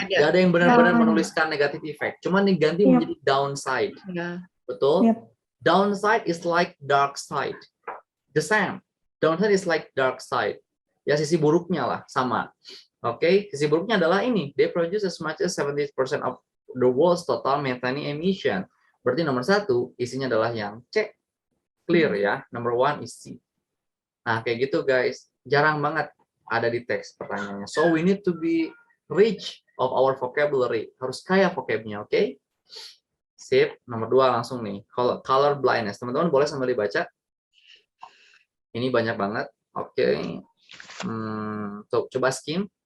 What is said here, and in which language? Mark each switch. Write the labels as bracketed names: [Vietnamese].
[Indonesian] Nggak ada yang benar-benar menuliskan negative effect. Cuma diganti menjadi downside. Betul? [English] Downside is like dark side. The same. Downside is like dark side. [Indonesian] Ya, sisi buruknya lah, sama. Oke, sisi buruknya adalah ini. [English] They produce as much as 70% of the world's total methane emission. [Indonesian] Berarti nomor 1, isinya adalah yang C. [English] clear ya. Number one is C. [Indonesian] Nah, kayak gitu guys. Jarang banget ada di teks pertanyaannya. [English] So we need to be rich of our vocabulary. [Indonesian] Harus kaya vocabnya, oke? Sip. Nomor 2 langsung nih. Color blindness. Teman-teman boleh sambil dibaca. Ini banyak banget. Oke. Coba skim.